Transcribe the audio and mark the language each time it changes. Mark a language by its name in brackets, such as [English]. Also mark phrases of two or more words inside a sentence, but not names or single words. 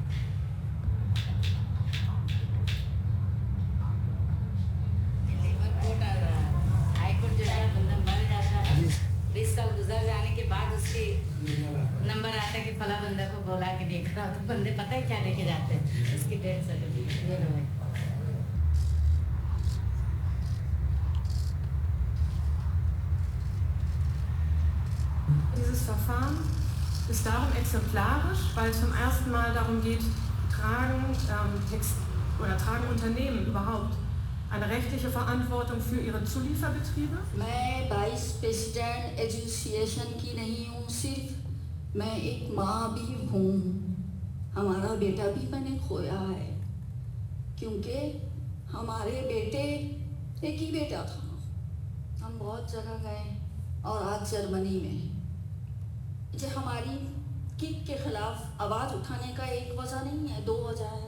[Hindi] हाईकोर्ट जो है बंदा मर जाता है, 20 साल गुजर जाने के बाद उसके नंबर आता है कि फला बंदा को बुला के देख रहा, तो बंदे पता है क्या लेके जाते हैं, उसकी [English] death certificate. [German] Dieses Verfahren ist darum exemplarisch, weil es zum ersten Mal darum geht, tragen Unternehmen überhaupt eine rechtliche Verantwortung für ihre Zulieferbetriebe? [Hindi] मैं [English] vice president association [Hindi] की नहीं हूँ, सिर्फ मैं एक माँ भी हूँ। हमारा बेटा भी मैंने खोया है, क्योंकि हमारे बेटे एक ही बेटा था। हम बहुत जगह गए और आज जर्मनी में जो हमारी किक के खिलाफ आवाज़ उठाने का एक वजह नहीं है, 2 वजह है।